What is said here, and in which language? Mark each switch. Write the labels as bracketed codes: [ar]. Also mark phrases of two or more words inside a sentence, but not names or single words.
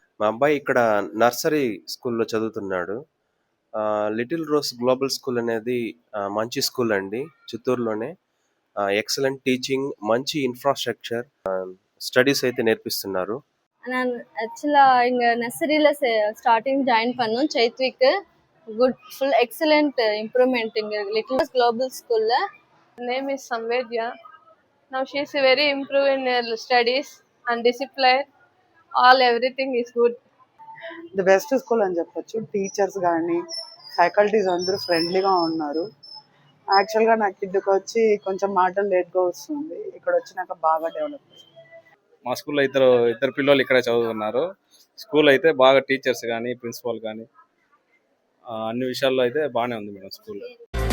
[te] అబ్బాయి ఇక్కడ నర్సరీ స్కూల్‌లో చదువుతున్నాడు. 'లిటిల్ రోజ్ గ్లోబల్ స్కూల్' అనేది మంచి స్కూల్ అండి. చిత్తూరులోనే. [en] excellent teaching, [te] మంచి ఇన్‌ఫ్రాస్ట్రక్చర్, స్టడీస్ అయితే నేర్పిస్తున్నారు. [ta] நான் ஆக்சுவலா இங்க நர்சரியில [en] starting join [ta] பண்ணோம் சைத்விக்கு. [en] Good full excellent improvement இங்க லிட்டில் குளோபல் ஸ்கூல்ல. Name is Samvedya. Now she is very improved in her studies and discipline. All everything is good. the best school [te] అని చెప్పొచ్చు. టీచర్స్ కానీ ఫ్యాకల్టీస్ అందరూ ఫ్రెండ్లీగా ఉన్నారు. యాక్చువల్గా నా కిడ్కి వచ్చి కొంచెం మాటలు లేట్గా వస్తుంది, ఇక్కడ వచ్చినాక బాగా డెవలప్ అయింది. మా స్కూల్లో ఇద్దరు పిల్లలు ఇక్కడే చదువుతున్నారు. స్కూల్ అయితే బాగా టీచర్స్ కానీ ప్రిన్సిపాల్ కానీ అన్ని విషయాల్లో అయితే బాగానే ఉంది మేడం స్కూల్.